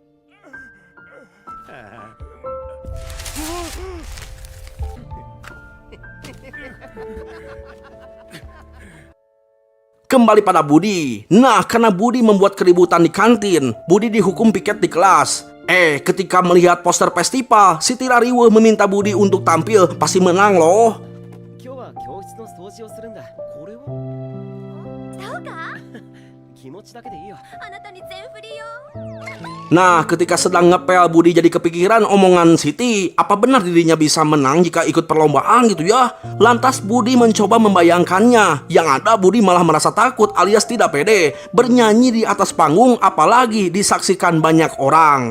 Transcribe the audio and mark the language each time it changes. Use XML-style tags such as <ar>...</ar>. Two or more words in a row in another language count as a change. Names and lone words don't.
<id>Kembali pada Budi. Nah, karena Budi membuat keributan di kantin, Budi dihukum piket di kelas. Ketika melihat poster festival, Siti Rariweuh meminta Budi untuk tampil, pasti menang loh.</id> <ja>今日は教室の掃除をするんだ。これはそうか気持ちだけでいいよ。あなたに全振りよ。</ja> <id>Nah, ketika sedang ngepel, Budi jadi kepikiran omongan Siti. Apa benar dirinya bisa menang jika ikut perlombaan gitu ya? Lantas Budi mencoba membayangkannya. Yang ada Budi malah merasa takut alias tidak pede bernyanyi di atas panggung, apalagi disaksikan banyak orang.</id>